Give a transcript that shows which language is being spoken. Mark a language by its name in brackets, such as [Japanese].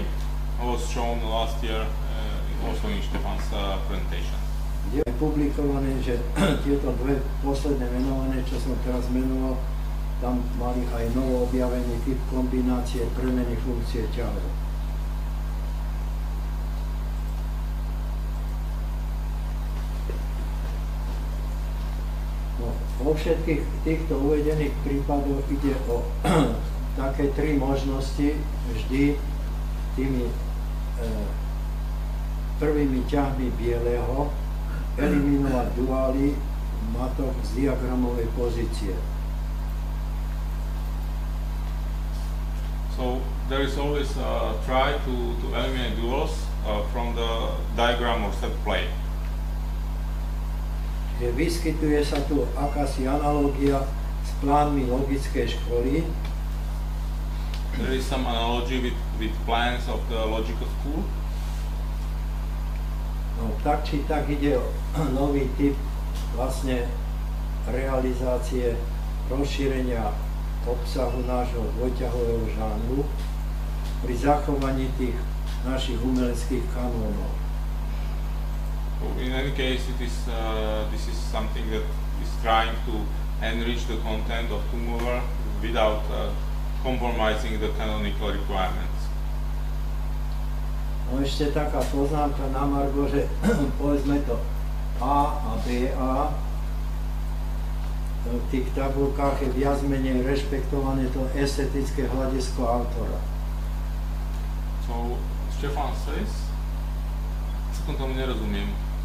[English] It was shown last year also in Stefan's presentation. [Slovak] Je publikované, že tieto dve posledné menované, čo som teraz menoval, tam mali aj novo objavený typ kombinácie premeny funkcie ťahov. No, vo všetkých týchto uvedených prípadoch ide o také tri možnosti, vždy tými prvými ťahmi bieleho eliminovať duály matok z diagramovej pozície. [English] So there is always a try to eliminate duals from the diagram or set play. [Slovak] Vyskytuje sa tu akási analogia s plánmi logickej školy. [English] There is some analogy with plans of the logical school. [Slovak] No, tak či tak ide o nový typ vlastne realizácie rozšírenia obsahu nášho dvojťahového žánru pri zachovaní tých našich umeleckých kanónov. [English] In any case, this is something that is trying to enrich the content of two-mover without compromising the canonical requirements. [Slovak] No ešte taká poznámka na margo, že povedzme to A a BA v tých tabulkách je viac menej rešpektované to estetické hľadisko autora. [English] So, Stefan says, [Slovak] celkom tomu nerozumiem.